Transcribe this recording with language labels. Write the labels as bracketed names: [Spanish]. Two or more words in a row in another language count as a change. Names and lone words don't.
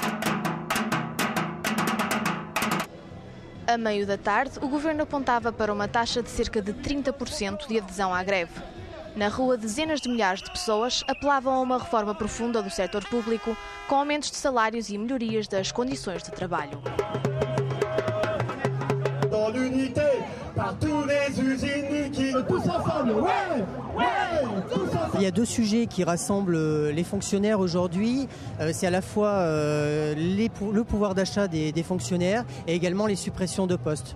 [Portuguese] A meio da tarde, o governo apontava para uma taxa de cerca de 30% de adesão à greve. Na rua, dezenas de milhares de pessoas apelavam a uma reforma profunda do setor público, com aumentos de salários e melhorias das condições de trabalho. [French] Il y a deux sujets qui rassemblent les fonctionnaires aujourd'hui. C'est à la fois le pouvoir d'achat des fonctionnaires et également les suppressions de postes.